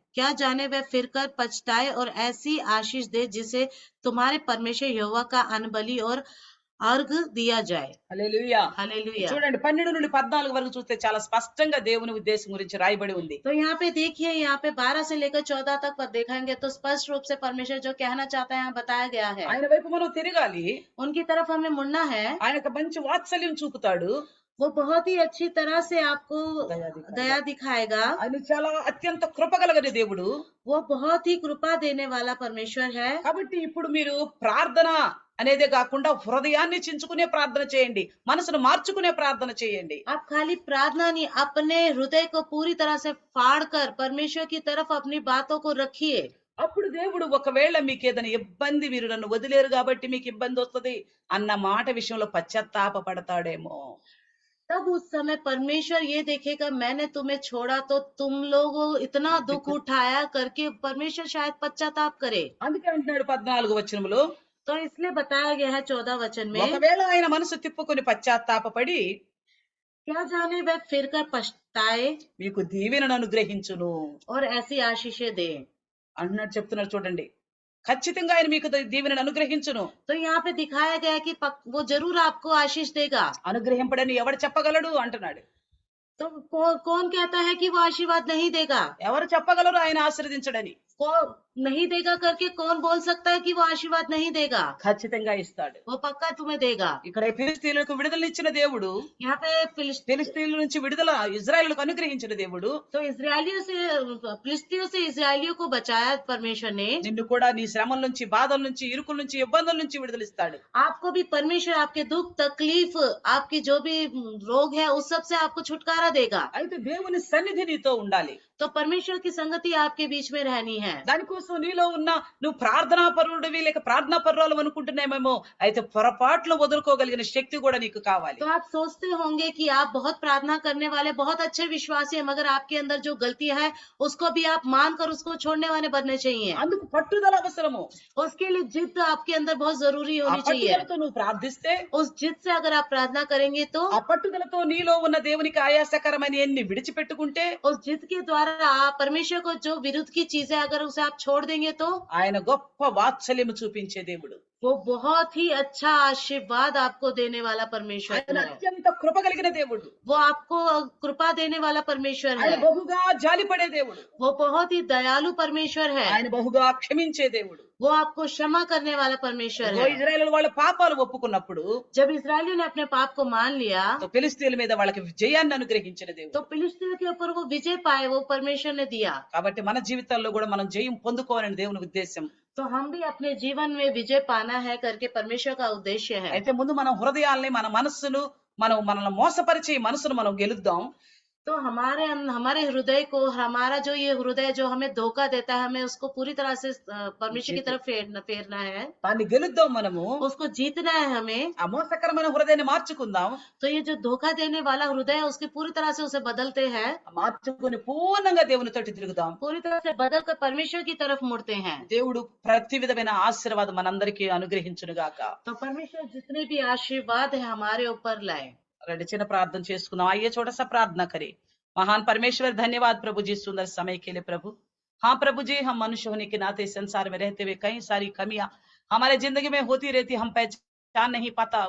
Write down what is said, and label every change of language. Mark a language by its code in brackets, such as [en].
[hi] क्या जाने वह फिर कर पछताए और ऐसी आशीष दे जिसे तुम्हारे परमेश्वर यहोवा का अनबली और अर्घ दिया जाए। హల్లెలూయా. हालेलुया। [te] చూడండి 12 నుండి 14 వరకు చూస్తే చాలా స్పష్టంగా దేవుని ఉద్దేశం గురించి రాయబడి ఉంది. [hi] तो यहाँ पे देखिए, यहाँ पे 12 से लेकर 14 तक पर देखेंगे तो स्पष्ट रूप से परमेश्वर जो कहना चाहता है यहाँ बताया गया है। [te] ఆయన వైపు మనం తిరగాలి, [hi] उनकी तरफ हमें मुड़ना है। [te] ఆయనకు మంచి వాత్సల్యం చూపుతాడు, [hi] वो बहुत ही अच्छी तरह से आपको दया दिखाएगा। [te] ఆయన చాలా అత్యంత కృపగలగని దేవుడు. [hi] वो बहुत ही कृपा देने वाला परमेश्वर है। [te] కాబట్టి ఇప్పుడు మీరు ప్రార్థన అనేదే కాకుండా హృదయాన్ని చించుకునే ప్రార్థన చేయండి, మనసును మార్చుకునే ప్రార్థన చేయండి. [hi] आप खाली प्रार्थना नहीं, अपने हृदय को पूरी तरह से फाड़ कर परमेश्वर की तरफ अपनी बातों को रखिए। [te] అప్పుడు దేవుడు ఒకవేళ మీకు ఏదైనా ఇబ్బంది, మీరు నన్ను వదిలేరు కాబట్టి మీకు ఇబ్బంది వస్తుంది అన్న మాట విషయంలో పశ్చాత్తాప పడతాడేమో. [hi] तब उस समय परमेश्वर ये देखेगा मैंने तुम्हें छोड़ा तो तुम लोगों इतना दुख उठाया करके परमेश्वर शायद पश्चाताप करे। [te] అందుకే అంటున్నాడు 14వ వచనంలో, [hi] तो इसलिए बताया गया है 14 वचन में, [te] ఒకవేళ ఆయన మనసు తిప్పుకొని పశ్చాత్తాపపడి [hi] क्या जाने वह फिर कर पछताए [te] మీకు దీవెనను అనుగ్రహించును [hi] और ऐसी आशीषें दे। [te] అంటున్నాడు, చెప్తున్నాడు. చూడండి, ఖచ్చితంగా ఆయన మీకు దీవెనను అనుగ్రహించును. [hi] तो यहाँ पे दिखाया गया है कि वो जरूर आपको आशीष देगा। [te] అనుగ్రహింపడని ఎవడు చెప్పగలడు అంటున్నాడు. [hi] तो कौन कहता है कि वो आशीर्वाद नहीं देगा? [te] ఎవరు చెప్పగలరు ఆయన ఆశీర్వదించడని? [hi] कौन नहीं देगा करके कौन बोल सकता है कि वो आशीर्वाद नहीं देगा? [te] ఖచ్చితంగా ఇస్తాడు. [hi] वो पक्का तुम्हें देगा। [te] ఇక్కడ ఫిలిస్తీయులకు విడుదలనిచ్చిన దేవుడు, [hi] यहाँ पे [te] ఫిలిస్తీయుల నుంచి విడుదల ఇజ్రాయేలుకు అనుగ్రహించిన దేవుడు, [hi] तो फिलिस्तियों से इस्राएलियों को बचाया परमेश्वर ने। [te] నిన్ను కూడా నీ శ్రమల నుంచి, బాధల నుంచి, ఇరుకుల నుంచి, ఇబ్బందుల నుంచి విడుదలిస్తాడు. [hi] आपको भी परमेश्वर आपके दुख तकलीफ आपकी जो भी रोग है उस सब से आपको छुटकारा देगा। [te] అయితే దేవుని సన్నిధి నీతో ఉండాలి. [hi] तो परमेश्वर की संगति आपके बीच में रहनी है। [te] దానికోసం నీలో ఉన్న నువ్వు ప్రార్థనా పరుడివి లేక ప్రార్థనా పరురాలు అనుకుంటున్నామేమో, అయితే పొరపాట్లు వదులుకోగలిగిన శక్తి కూడా నీకు కావాలి. [hi] तो आप सोचते होंगे कि आप बहुत प्रार्थना करने वाले बहुत अच्छे विश्वासी हैं, मगर आपके अंदर जो गलती है उसको भी आप मानकर उसको छोड़ने वाले बनने चाहिए। [te] అందుకు పట్టుదల అవసరము. [hi] उसके लिए जिद आपके अंदर बहुत जरूरी ఆ होनी चाहिए। [te] పట్టుదలతో నువ్వు ప్రార్థిస్తే, [hi] उस जिद से अगर आप प्रार्थना करेंगे तो [te] ఆ పట్టుదలతో నీలో ఉన్న దేవునికి ఆయాసకరమైన ఎన్ని విడిచిపెట్టుకుంటే, [hi] उस जिद के द्वारा आप परमेश्वर को जो विरुद्ध की चीजें अगर उसे आप छोड़ देंगे तो [te] ఆయన గొప్ప వాత్సల్యము చూపించే దేవుడు. [hi] वो बहुत ही अच्छा आशीर्वाद आपको देने वाला परमेश्वर [te] ఆయన [hi] है। [te] అత్యంత కృప కలిగిన దేవుడు. [hi] वो आपको कृपा देने वाला परमेश्वर [te] ఆయన [hi] है। [te] బహుగా జాలిపడే దేవుడు. [hi] वो बहुत ही दयालु परमेश्वर है। [te] ఆయన బహుగా క్షమించే దేవుడు. [hi] वो आपको क्षमा करने वाला परमेश्वर [te] ఇదిగో [hi] है। [te] ఇజ్రాయేలు వాళ్ళ పాపాలు ఒప్పుకున్నప్పుడు, [hi] जब इस्राएलियों ने अपने पाप को मान लिया [te] ఫిలిస్తీయుల మీద వాళ్ళకి విజయాన్ని అనుగ్రహించిన దేవుడు. [hi] तो फिलिस्तीयों के ऊपर वो विजय पाए, वो परमेश्वर ने दिया। [te] కాబట్టి మన జీవితాల్లో కూడా మనం జయం పొందుకోవాలని దేవుని ఉద్దేశం. [hi] तो हम भी अपने जीवन में विजय पाना है करके परमेश्वर का उद्देश्य है। [te] అయితే ముందు మన హృదయాల్ని, మన మనస్సును, మనల్ని మోసపరిచే ఈ మనసును మనం గెలుద్దాం. [hi] तो हमारे हृदय को, हमारा जो ये हृदय जो हमें धोखा देता है, हमें उसको पूरी तरह से परमेश्वर की तरफ फेरना है, [te] దాన్ని గెలుద్దాం మనము. [hi] उसको जीतना है हमें। [te] ఆ మోసకరమైన హృదయాన్ని మార్చుకుందాం. [hi] तो ये जो धोखा देने वाला हृदय है उसकी पूरी तरह से उसे बदलते हैं, [te] మార్చుకుని పూర్ణంగా దేవుని తోటి తిరుగుదాం. [hi] पूरी तरह से बदल कर परमेश्वर की तरफ मुड़ते हैं। [te] దేవుడు ప్రతి విధమైన ఆశీర్వాదం మనందరికీ అనుగ్రహించును గాక. [hi] तो परमेश्वर जितने भी आशीर्वाद है हमारे ऊपर लाए। [te] రండి చిన్న ప్రార్థన చేసుకుందాం. [hi] आइए छोटा सा प्रार्थना करें. महान परमेश्वर, धन्यवाद प्रभु जी सुंदर समय के लिए प्रभु. हाँ प्रभु जी, हम मनुष्य होने के नाते संसार में रहते हुए कई सारी कमियां हमारे जिंदगी में होती रहती, हम पहचान नहीं पाता.